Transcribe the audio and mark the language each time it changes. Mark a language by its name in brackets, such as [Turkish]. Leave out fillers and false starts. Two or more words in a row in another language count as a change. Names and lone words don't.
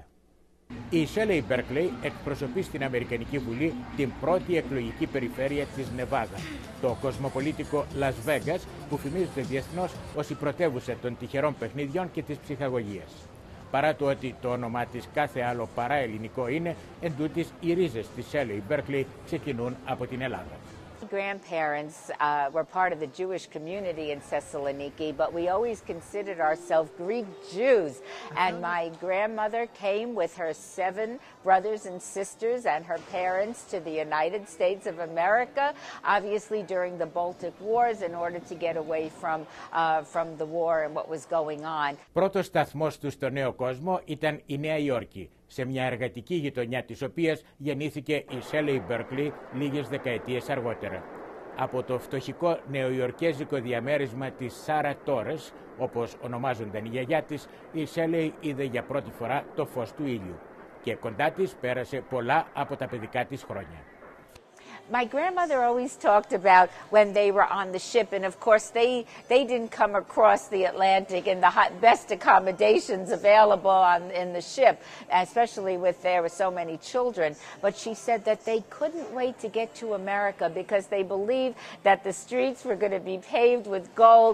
[Greek] Η Shelley Berkley εκπροσωπεί στην Αμερικανική Βουλή την πρώτη εκλογική περιφέρεια της Νεβάδα, το κοσμοπολίτικο Las Vegas, που φημίζεται διεθνώς ως η πρωτεύουσα των τυχερών παιχνιδιών και της ψυχαγωγίας. Παρά το ότι το όνομά της κάθε άλλο παρά ελληνικό είναι, εντούτοις οι ρίζες της Shelley Berkley ξεκινούν από την Ελλάδα. [English] My grandparents were part of the Jewish community in Thessaloniki, but we always considered ourselves Greek Jews. And my grandmother came with her 7 brothers and sisters and her parents to the United States of America, obviously during the Baltic Wars, in order to get away from the war and what was going on. [Greek] Πρώτος σταθμός του στο νέο κόσμο ήταν η Νέα Υόρκη, σε μια εργατική γειτονιά της οποίας γεννήθηκε η Shelley Berkley λίγες δεκαετίες αργότερα. Από το φτωχικό νεοϊορκέζικο διαμέρισμα της Σάρα Τόρες, όπως ονομάζονταν η γιαγιά της, η Shelley είδε για πρώτη φορά το φως του ήλιου και κοντά της πέρασε πολλά από τα παιδικά της χρόνια. [English] My grandmother always talked about when they were on the ship, and of course they didn't come across the Atlantic in the best accommodations available in the ship, especially with there were so many children. But she said that they couldn't wait to get to America because they believed that the streets were going to be paved with gold.